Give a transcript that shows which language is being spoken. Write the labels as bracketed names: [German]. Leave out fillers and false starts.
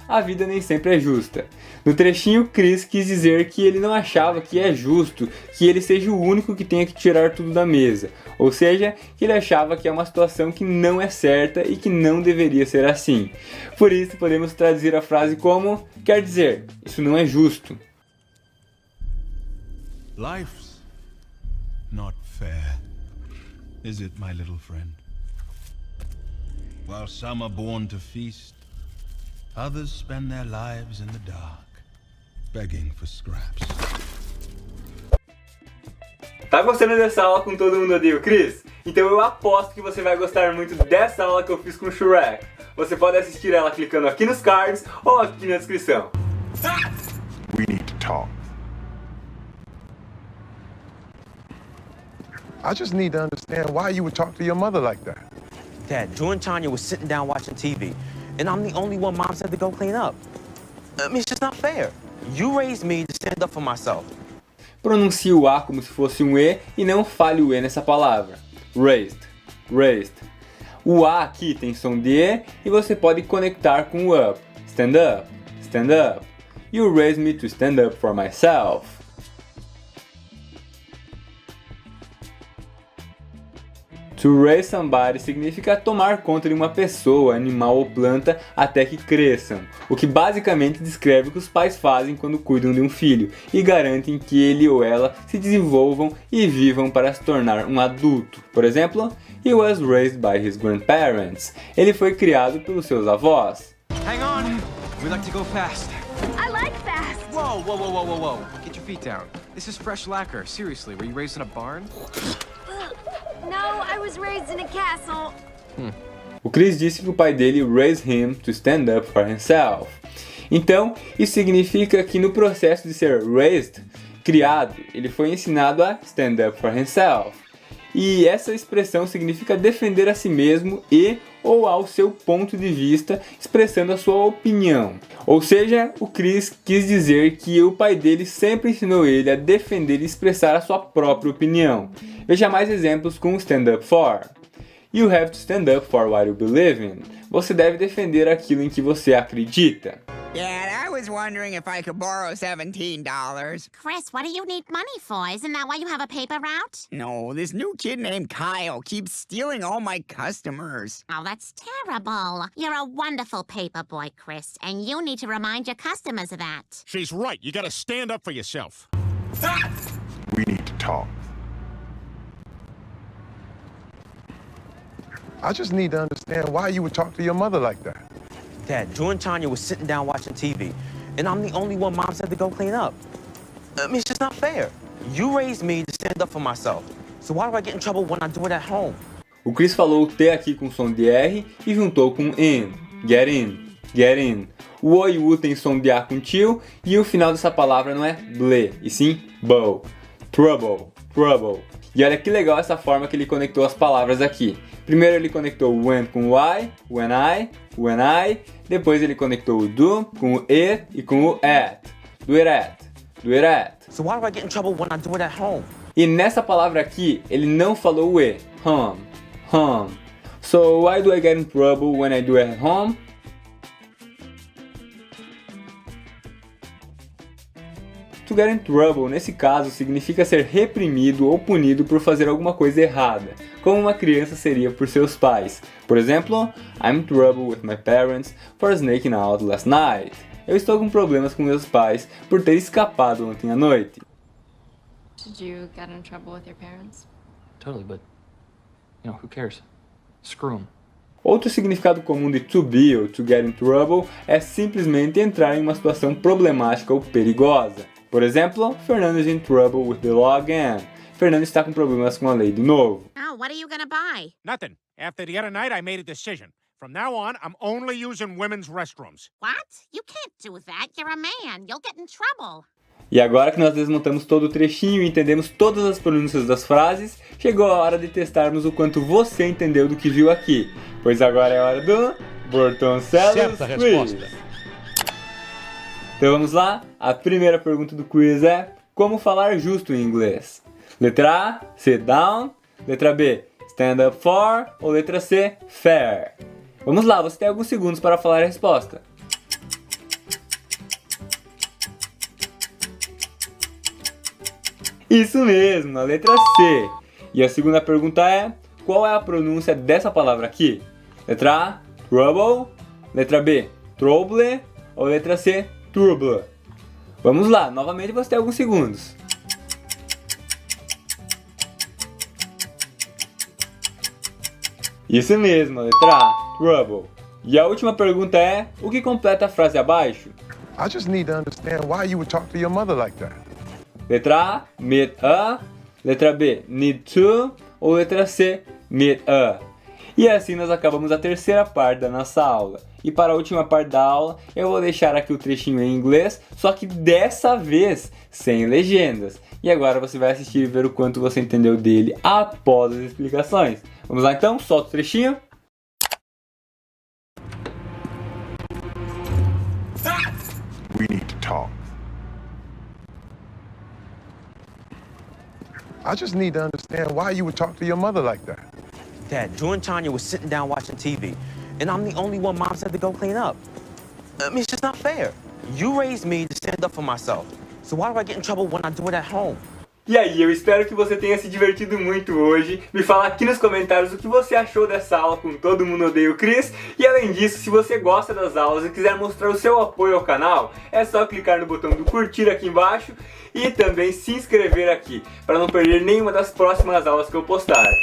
[Portuguese] A vida nem sempre é justa. No trechinho, Chris quis dizer que ele não achava que é justo que ele seja o único que tenha que tirar tudo da mesa. Ou seja, que ele achava que é uma situação que não é certa e que não deveria ser assim. Por isso, podemos traduzir a frase como: quer dizer, isso não é justo. [English] Life's not fair, is it, my little friend? While some are born to feast, Others spend their lives in the dark, begging for scraps. [Portuguese] Tá gostando dessa aula com todo mundo ali, Chris? Então eu aposto que você vai gostar muito dessa aula que eu fiz com o Shrek. Você pode assistir ela clicando aqui nos cards ou aqui na descrição. [English] We need to talk. I just need to understand why you would talk to your mother like that. Dad, Drew and Tanya was sitting down watching TV, and I'm the only one Mom said to go clean up. I mean, it's just not fair. You raised me to stand up for myself. [Portuguese] Pronuncie o A como se fosse um E e não fale o E nessa palavra. [English] Raised, raised. [Portuguese] O A aqui tem som de E e você pode conectar com o up. [English] Stand up, stand up. You raised me to stand up for myself. To raise somebody [Portuguese] significa tomar conta de uma pessoa, animal ou planta até que cresçam, o que basicamente descreve o que os pais fazem quando cuidam de um filho e garantem que ele ou ela se desenvolvam e vivam para se tornar um adulto. Por exemplo, [English] he was raised by his grandparents. [Portuguese] Ele foi criado pelos seus avós. [English] Hang on. We like to go fast. I like fast. Whoa, whoa, whoa, whoa, whoa, whoa. Get your feet down. This is fresh lacquer. Seriously, were you raised in a barn? No, I was raised in a castle. [Portuguese] O Chris disse que o pai dele [English] raised him to stand up for himself. [Portuguese] Então, isso significa que no processo de ser raised, criado, ele foi ensinado a [English] stand up for himself. [Portuguese] E essa expressão significa defender a si mesmo e ou ao seu ponto de vista, expressando a sua opinião. Ou seja, o Chris quis dizer que o pai dele sempre ensinou ele a defender e expressar a sua própria opinião. Veja mais exemplos com [English] stand up for. You have to stand up for what you believe in. [Portuguese] Você deve defender aquilo em que você acredita. [English] Dad, I was wondering if I could borrow $17. Chris, what do you need money for? Isn't that why you have a paper route? No, this new kid named Kyle keeps stealing all my customers. Oh, that's terrible. You're a wonderful paper boy, Chris, and you need to remind your customers of that. She's right. You gotta stand up for yourself. We need to talk. I just need to understand why you would talk to your mother like that. Dad, Drew and Tanya was sitting down watching TV, and I'm the only one Mom said to go clean up. I mean, it's just not fair. You raised me to stand up for myself, so why do I get in trouble when I do it at home? [Portuguese] O Chris falou o T aqui com som de R e juntou com in. [English] Get in, get in. [Portuguese] O O e o U tem som de A com tio e o final dessa palavra não é ble, e sim bow. [English] Trouble, trouble. [Portuguese] E olha que legal essa forma que ele conectou as palavras aqui. Primeiro ele conectou o when com o I, [English] when I. [Portuguese] Depois ele conectou o do com o it e com o at. [English] Do it at, do it at. So why do I get in trouble when I do it at home? [Portuguese] E nessa palavra aqui, ele não falou o E. [English] Home, home. So why do I get in trouble when I do it at home? To get in trouble, [Portuguese] nesse caso, significa ser reprimido ou punido por fazer alguma coisa errada, como uma criança seria por seus pais. Por exemplo, [English] I'm in trouble with my parents for sneaking out last night. [Portuguese] Eu estou com problemas com meus pais por ter escapado ontem à noite. [English] Did you get in trouble with your parents? Totally, but, who cares? Screw 'em. [Portuguese] Outro significado comum de to be ou [English] to get in trouble [Portuguese] é simplesmente entrar em uma situação problemática ou perigosa. Por exemplo, [English] Fernando is in trouble with the law again. [Portuguese] Fernando está com problemas com a lei de novo. [English] Oh, what are you gonna buy? Nothing. After the other night, I made a decision. From now on, I'm only using women's restrooms. What? You can't do that. You're a man. You'll get in trouble. [Portuguese] E agora que nós desmontamos todo o trechinho e entendemos todas as pronúncias das frases, chegou a hora de testarmos o quanto você entendeu do que viu aqui. Pois agora é hora do Bortoncellos Certa Quiz. resposta. Então vamos lá, a primeira pergunta do quiz é: como falar justo em inglês? Letra A, [English] sit down. [Portuguese] Letra B, [English] stand up for. [Portuguese] Ou letra C, fair. Vamos lá, você tem alguns segundos para falar a resposta. Isso mesmo, a letra C. E a segunda pergunta é: qual é a pronúncia dessa palavra aqui? Letra A, trouble. Letra B, trouble. Ou letra C, trouble. Vamos lá, novamente você tem alguns segundos. Isso mesmo, a letra A, trouble. E a última pergunta é, o que completa a frase abaixo? [English] I just need to understand why you would talk to your mother like that. [Portuguese] Letra A, [English] meet a. [Portuguese] Letra B, [English] need to. [Portuguese] Ou letra C, [English] meet a. [Portuguese] E assim nós acabamos a terceira parte da nossa aula. E para a última parte da aula, eu vou deixar aqui o trechinho em inglês, só que dessa vez sem legendas. E agora você vai assistir e ver o quanto você entendeu dele após as explicações. Vamos lá então? Solta o trechinho. [English] We need to talk. I just need to understand why you would talk to your mother like that. Dad, Drew and Tanya was sitting down watching TV, and I'm the only one Mom said to go clean up. I mean, it's just not fair. You raised me to stand up for myself, so why do I get in trouble when I do it at home? [Portuguese] E aí, eu espero que você tenha se divertido muito hoje. Me fala aqui nos comentários o que você achou dessa aula com Todo Mundo Odeia o Chris. E além disso, se você gosta das aulas e quiser mostrar o seu apoio ao canal, é só clicar no botão do curtir aqui embaixo e também se inscrever aqui, para não perder nenhuma das próximas aulas que eu postar.